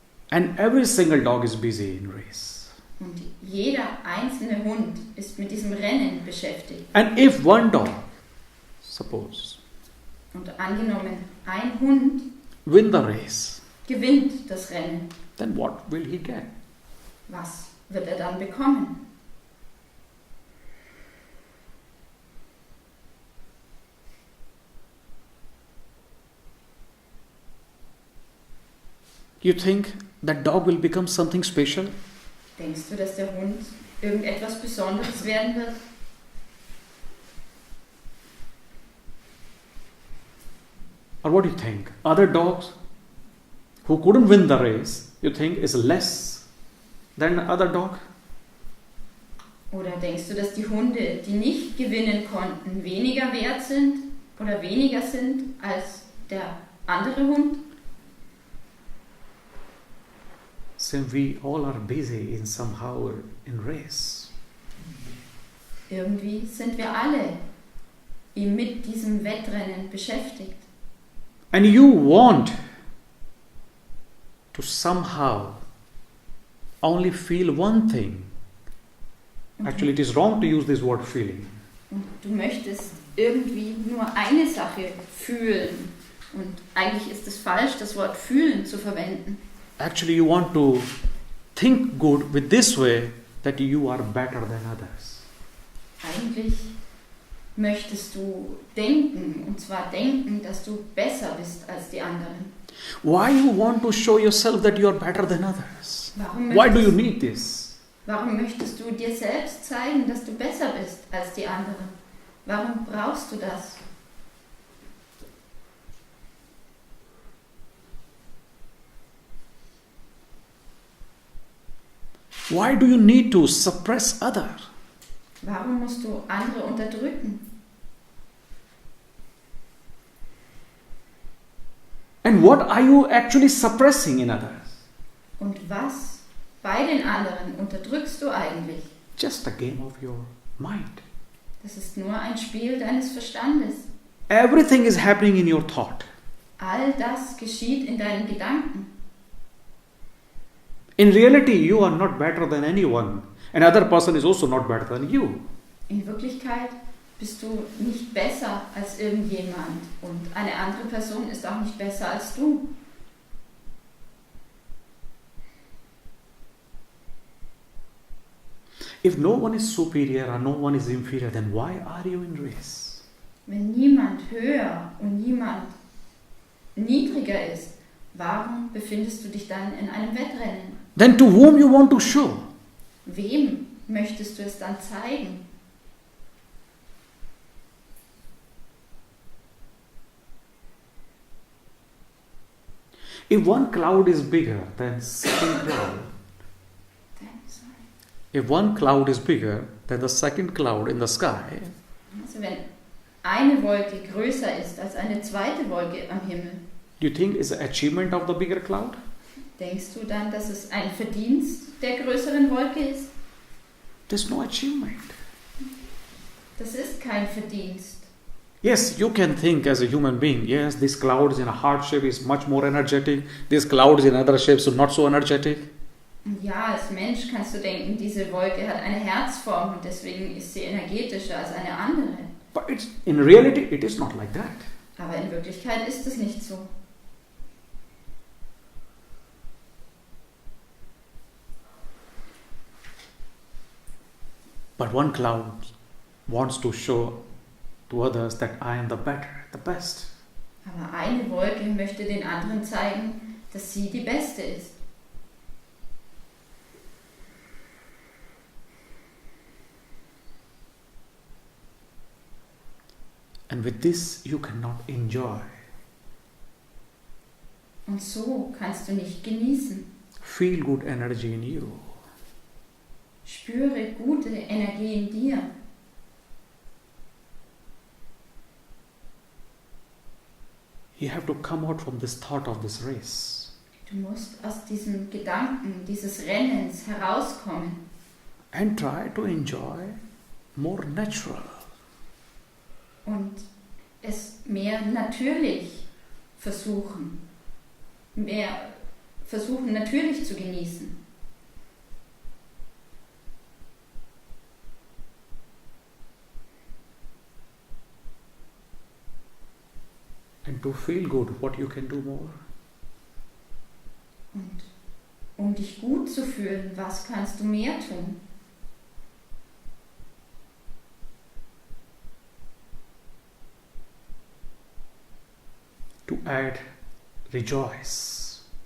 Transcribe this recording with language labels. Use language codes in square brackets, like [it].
[en] And every single dog is busy in race. [de] und jeder einzelne Hund ist mit diesem Rennen beschäftigt. [en] And if one dog, suppose, [de] Und angenommen, ein Hund [en] win the race, [de] gewinnt das Rennen, [en] then what will he get? [de] was wird er dann bekommen? [en] You think that dog will become something special? [de] Denkst du, dass der Hund irgendetwas Besonderes werden wird? [en] Or what do you think? Other dogs who couldn't win the race, you think is less than other dog? [de] Oder denkst du, dass die Hunde, die nicht gewinnen konnten, weniger wert sind oder weniger sind als der andere Hund? [en] So we all are busy in somehow in race. [de] Irgendwie sind wir alle mit diesem Wettrennen beschäftigt. [en] And you want to somehow only feel one thing. Actually, it is wrong to use this word feeling. [de] Und du möchtest irgendwie nur eine Sache fühlen. Und eigentlich ist es falsch, das Wort fühlen zu verwenden. [en] Actually, you want to think good with this way that you are better than others. [de] Eigentlich möchtest du denken, und zwar denken, dass du besser bist als die anderen. [en] Why you want to show yourself that you are better than others? [de] Warum [en] Why do you [de] möchtest, [en] need this? [de] warum möchtest du dir selbst zeigen, dass du besser bist als die anderen? Warum brauchst du das? [en] Why do you need to suppress others? [de] Warum musst du andere unterdrücken? [en] And what are you actually suppressing in others? [de] Und was bei den anderen unterdrückst du eigentlich? [en] Just a game of your mind. [de] Das ist nur ein Spiel deines Verstandes. [en] Everything is happening in your thought. [de] All das geschieht in deinen Gedanken. [en] In reality, you are not better than anyone. Another person is also not better than you. [de] In Wirklichkeit bist du nicht besser als irgendjemand und eine andere Person ist auch nicht besser als du. [en] If no one is superior or no one is inferior, then why are you in race? [de] Wenn niemand höher und niemand niedriger ist, warum befindest du dich dann in einem Wettrennen? [en] Then to whom you want to show? [de] Wem möchtest du es dann zeigen? [en] If one cloud is bigger than second cloud, if one cloud is bigger than the second cloud in the sky, [de] Also wenn eine Wolke größer ist als eine zweite Wolke am Himmel, [en] do you think it's an achievement of the bigger cloud? [de] denkst du dann, dass es ein Verdienst der größeren Wolke ist? [en] There's no achievement. [de] Das ist kein Verdienst. [en] Yes, you can think as a human being, yes, this cloud is in a heart shape is much more energetic, this cloud is in other shapes so not so energetic. [de] Und ja, als Mensch kannst du denken, diese Wolke hat eine Herzform und deswegen ist sie energetischer als eine andere. [en] But in reality, it is not like that. [de] Aber in Wirklichkeit ist es nicht so. [en] But one cloud wants to show to others that I am the better, the best. [de] Aber eine Wolke möchte den anderen zeigen, dass sie die Beste ist. [en] And with this, you cannot enjoy. [de] Und so kannst du nicht genießen. [en] Feel good energy in you. [de] Spüre gute Energie in dir. [en] You have to come out from this thought of this race. [de] Du musst aus diesem Gedanken, dieses Rennens herauskommen [en] And try to enjoy more natural. [de] und es mehr natürlich versuchen. Mehr versuchen natürlich zu genießen. [en] And to feel good, what you can do more? [de] Und um dich gut zu fühlen, was kannst du mehr tun? [en] To add rejoice.